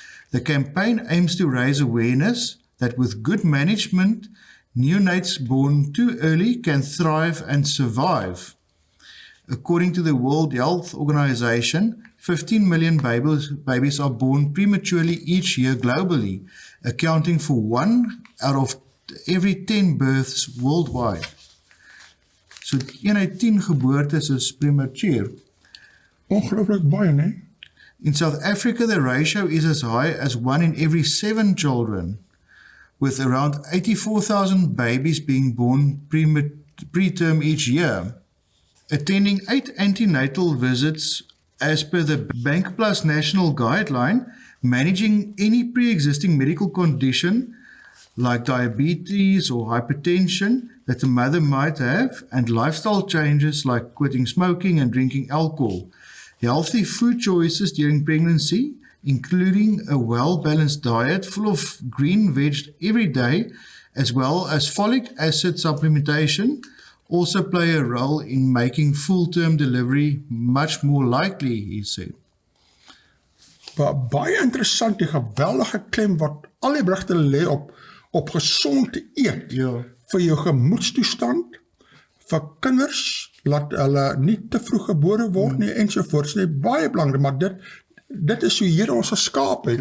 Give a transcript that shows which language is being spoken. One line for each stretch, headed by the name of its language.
English: The campaign aims to raise awareness that with good management, neonates born too early can thrive and survive. According to the World Health Organization, 15 million babies are born prematurely each year globally, accounting for 1 out of every 10 births worldwide.
Afrikaans: So 1 uit 10 geboortes is premature. Ongelooflik baie, né?
English: In South Africa, the ratio is as high as 1 in every 7 children, with around 84,000 babies being born preterm each year. Attending 8 antenatal visits as per the Bank Plus National Guideline, managing any pre-existing medical condition like diabetes or hypertension that the mother might have, and lifestyle changes like quitting smoking and drinking alcohol. Healthy food choices during pregnancy, including a well-balanced diet full of green veg every day, as well as folic acid supplementation, also play a role in making full-term delivery much more likely, he said.
Afrikaans: Baie interessant, die geweldige klem wat al die berigte lê op gesond eet, Ja. vir jou gemoedstoestand, vir kinders, laat hulle nie te vroeg gebore word nie, ensovoorts, nie, baie belangrik, maar dit is hoe Here ons geskaap het,